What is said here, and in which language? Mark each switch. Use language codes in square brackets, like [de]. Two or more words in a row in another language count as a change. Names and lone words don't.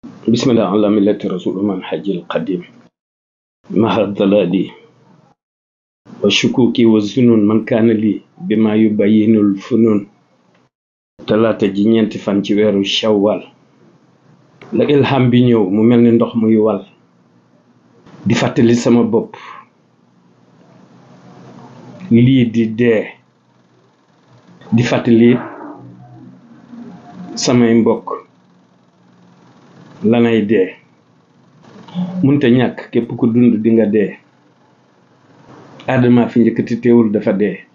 [ar] بسم الله على ملة رسول من حج القديم مع الضلال والشكوك والزنون من كان لي بما يبين الفنون [wo] talaata ji ñeenti fan ci weeru shawwal la ilham bi ñëw mu mel ni ndox muy wal di fàttali sama bopp lii di dee di fàttali samay mbokk lanay dee munta ñàkk képp ku dund di nga dee Adama fi njëkkati teewul dafa dee